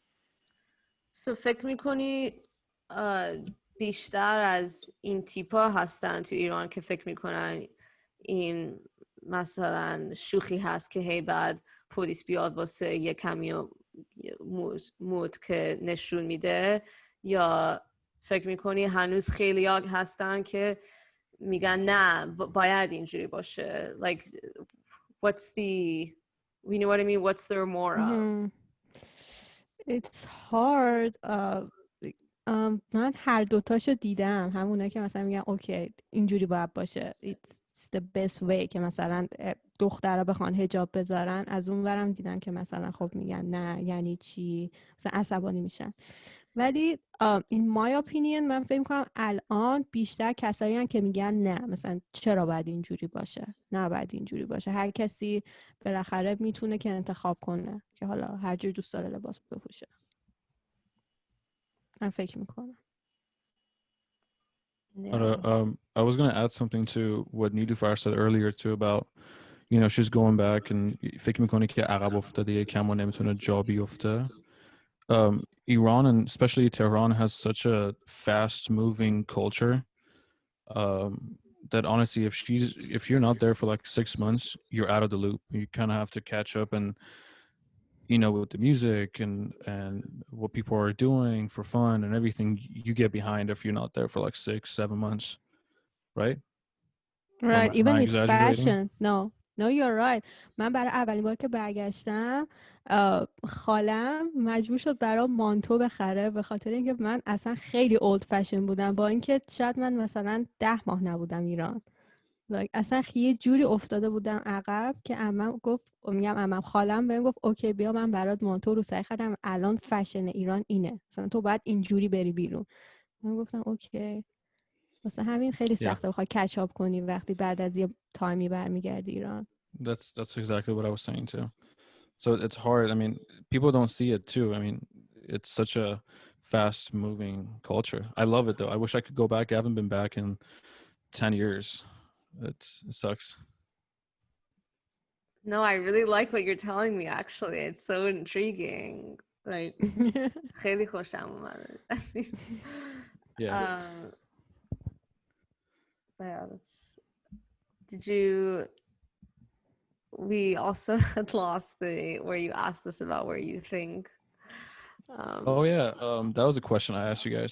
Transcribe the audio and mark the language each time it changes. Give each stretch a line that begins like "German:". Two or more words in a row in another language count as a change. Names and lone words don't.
Persian: فکر میکنی بیشتر از این تیپا هستن تو ایران که فکر میکنن این مثلا شوخی هست که هی بعد پلیس بیاد واسه یه کمی مود که نشون میده، یا فکر میکنی هنوز خیلی هستن که میگن نه باید اینجوری باشه؟
English: Like what's the, you know what I mean, what's there more of? It's hard.
Persian: من هر دوتاشو دیدم، همونه که مثلا میگن اوکی اینجوری باید باشه
English: it's the best way
Persian: که مثلا دخترها بخوان حجاب بذارن، از اون ورم دیدم که مثلا خب میگن نه یعنی چی، مثلا عصبانی میشن. ولی
English: in my opinion
Persian: من فکر میکنم الان بیشتر کسایی هن که میگن نه مثلا چرا باید اینجوری باشه، نه باید اینجوری باشه، هر کسی بالاخره میتونه که انتخاب کنه که حالا هر جور دوست داره لباس بپوشه. من فکر میکنم.
English: I was going to add something to what Niloufar said earlier too about, you know, she's going back and
Persian: فکر میکنه که عقب افتاده یه کم و نمیتونه جا بیفته.
English: Iran and especially Tehran has such a fast moving culture that honestly if you're not there for like 6 months, you're out of the loop. You kind of have to catch up and, you know, with the music and what people are doing for fun and everything, you get behind if you're not there for like 6-7 months, right? Right, even with exaggerating? fashion. No, you're right.
Persian: من برای اولین بار که برگشتم خالم مجبور شد برام مانتو بخره به خاطر اینکه من اصلا خیلی
English: old fashion
Persian: بودم، با اینکه شاید من مثلا 10 ماه نبودم ایران. اصلا یه جوری افتاده بودم عقب که عمم گفت، عمم خالم بهم گفت اوکی بیا من برات مانتو رو سعی خریدم، الان فشن ایران اینه، مثلا تو باید اینجوری بری بیرون. من گفتم اوکی. واسه همین خیلی سخته بخوای کچاپ کنی وقتی بعد از یه تایمی برمیگردی ایران.
English: That's exactly what I was saying too. So it's hard. I mean, people don't see it too. I mean, it's such a fast moving culture. I love it though. I wish I could go back. I haven't been back in 10 years. It sucks. No, I really like what you're telling me actually. It's so intriguing. Like
Persian: خیلی خوشم اومده.
English: Yeah. Yeah, did you, we also had lost where you asked us about where you think oh yeah, that was a question I asked you guys.